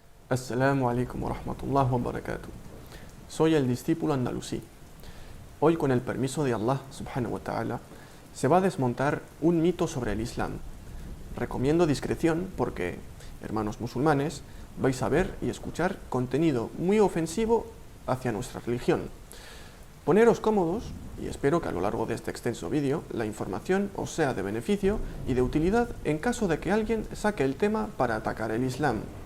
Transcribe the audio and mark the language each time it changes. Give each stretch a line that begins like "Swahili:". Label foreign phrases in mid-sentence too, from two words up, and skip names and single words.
Arabic: السلام عليكم ورحمة الله وبركاته.
Spanish: Soy el discípulo andalusí. Hoy, con el permiso de
Arabic: الله سبحانه وتعالى,
Spanish: se va a desmontar un mito sobre el Islam. Recomiendo discreción porque, hermanos musulmanes, vais a ver y escuchar contenido muy ofensivo hacia nuestra religión. Poneros cómodos y espero que a lo largo de este extenso vídeo la información os sea de beneficio y de utilidad en caso de que alguien saque el tema para atacar el Islam.